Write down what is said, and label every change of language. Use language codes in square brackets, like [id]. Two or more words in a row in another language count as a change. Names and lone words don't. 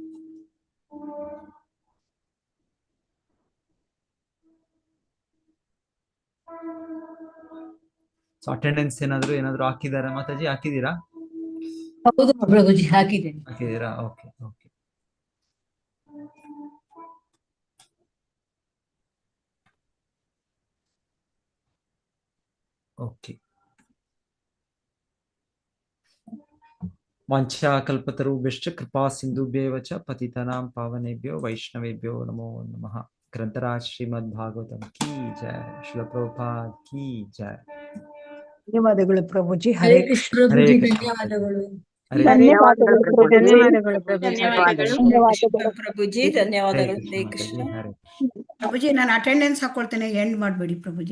[kn] ಸೊ ಅಟೆಂಡೆನ್ಸ್ ಏನಾದ್ರು ಹಾಕಿದಾರಾ ಮಾತಾಜಿ? ಹಾಕಿದೀರಾ? ಹೌದು ಪ್ರಭುಜಿ, ಹಾಕಿದ್ದೀರಾ? [en] okay okay. ಓಕೆ, [sa] ವಾಂಛಾಕಲ್ಪತರುಭ್ಯಶ್ಚ ಕೃಪಾ ಸಿಂಧುಭ್ಯೇವ ಚ ಪತಿತಾನಾಂ ಪಾವನೇಭ್ಯೋ ವೈಷ್ಣವೇಭ್ಯೋ ನಮೋ ನಮಃ. [hi] ग्रंथराज श्रीमद् भागवतम् की जय, श्रील प्रभुपाद की जय. [kn] ಧನ್ಯವಾದಗಳು ಪ್ರಭುಜಿ. ಹರೇ ಕೃಷ್ಣ. ಧನ್ಯವಾದಗಳು. ಪ್ರಭುಜಿ, ಧನ್ಯವಾದಗಳು. ಹರೇ ಕೃಷ್ಣ. ಪ್ರಭುಜಿ, ನಾನು ಅಟೆಂಡೆನ್ಸ್ ಹಾಕೊಳ್ತೇನೆ, ಎಂಡ್ ಮಾಡಬೇಡಿ ಪ್ರಭುಜಿ.